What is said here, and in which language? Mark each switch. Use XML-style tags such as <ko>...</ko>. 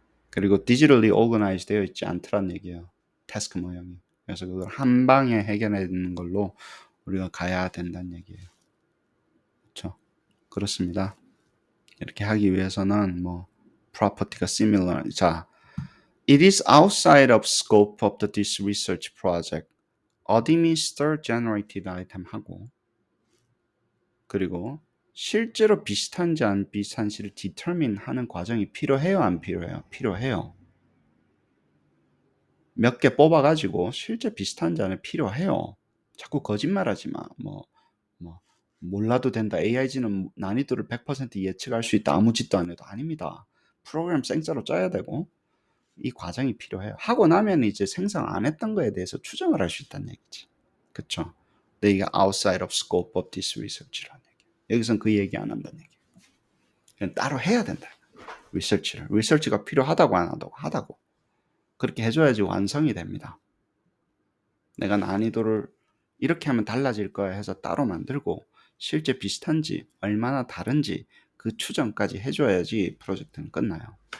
<ko>그리고 digitally organized 되어 있지 않더란 얘기예요. 태스크 모형이. 그래서 그걸 한 방에 해결하는 걸로 우리가 가야 된다는 얘기예요. 그렇죠? 그렇습니다. 이렇게 하기 위해서는 뭐 property가 similar.</ko> <en>자, it is outside of scope of this research project. administer generated item</en> <ko>하고 그리고 실제로 비슷한지 안 비슷한지를 determine 하는 과정이 필요해요, 안 필요해요? 필요해요. 몇 개 뽑아가지고 실제 비슷한지 안 필요해요. 자꾸 거짓말하지 마. 뭐 몰라도 된다. AIG는 난이도를 100% 예측할 수 있다. 아무 짓도 안 해도 아닙니다. 프로그램 생짜로 짜야 되고 이 과정이 필요해요. 하고 나면 이제 생성 안 했던 거에 대해서 추정을 할 수 있다는 얘기지. 그쵸? 근데 이게</ko> <en>outside of scope of this research</en> <ko>라는 얘기. 여기선 그 얘기 안 한다는 얘기. 그냥 따로 해야 된다. 리서치를. 리서치가 필요하다고 안 하다고 하다고. 그렇게 해줘야지 완성이 됩니다. 내가 난이도를 이렇게 하면 달라질 거야 해서 따로 만들고 실제 비슷한지 얼마나 다른지 그 추정까지 해줘야지 프로젝트는 끝나요.</ko>